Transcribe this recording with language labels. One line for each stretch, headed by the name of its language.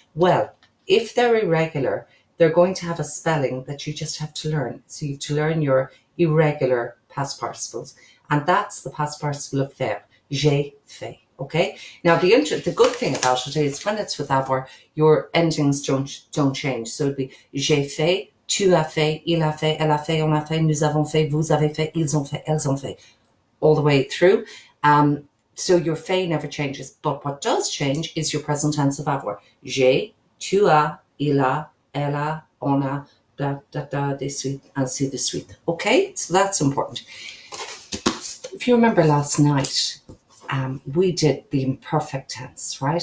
English: Well, if they're irregular, they're going to have a spelling that you just have to learn. So you have to learn your irregular past participles, and that's the past participle of faire,
French: j'ai fait.
English: Okay. Now the good thing about it is when it's with avoir, your endings don't change. So it'd be
French: j'ai fait, tu as fait, il a fait, elle a fait, on a fait, nous avons fait, vous avez fait, ils ont fait,
English: elles ont fait, all the way through. So your fait never changes. But what does change is your present tense of avoir.
French: J'ai, tu as, il a, elle a, on a, da, da, da, de suite,
English: ainsi de suite. Okay. So that's important. If you remember last night, we did the imperfect tense, right?